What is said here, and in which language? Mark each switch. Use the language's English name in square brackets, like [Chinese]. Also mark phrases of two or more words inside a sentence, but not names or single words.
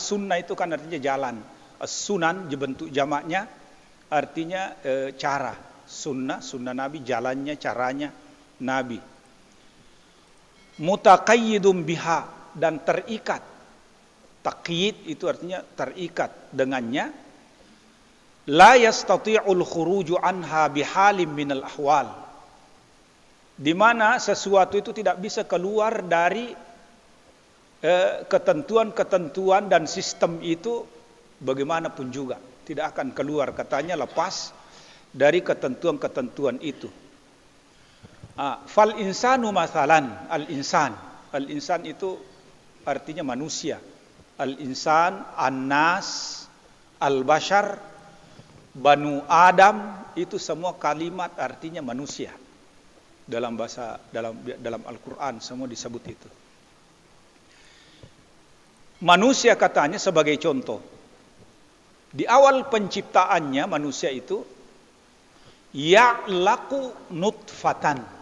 [Indonesian] Sunnah itu kan artinya jalan. Sunan bentuk jamaknya artinya cara. Sunnah Nabi, jalannya, caranya Nabi. [Arabic] متقيد بها, [Indonesian] dan terikat. Taqyid itu artinya terikat dengannya. [Arabic] لا يستطيع الخروج عنها بحال من الأحوال, [Indonesian] di mana sesuatu itu tidak bisa keluar dari ketentuan-ketentuan dan sistem itu, bagaimanapun juga tidak akan keluar, katanya, lepas dari ketentuan-ketentuan itu. [Arabic] فالإنسان مثلا، الإنسان [Indonesian] itu artinya manusia. [Arabic] الإنسان، الناس، البشر، بنو آدم, [Indonesian] itu semua kalimat artinya manusia. Dalam bahasa, dalam Al-Quran semua disebut itu. Manusia katanya sebagai contoh. Di awal penciptaannya manusia itu [Arabic] يعلق نطفة.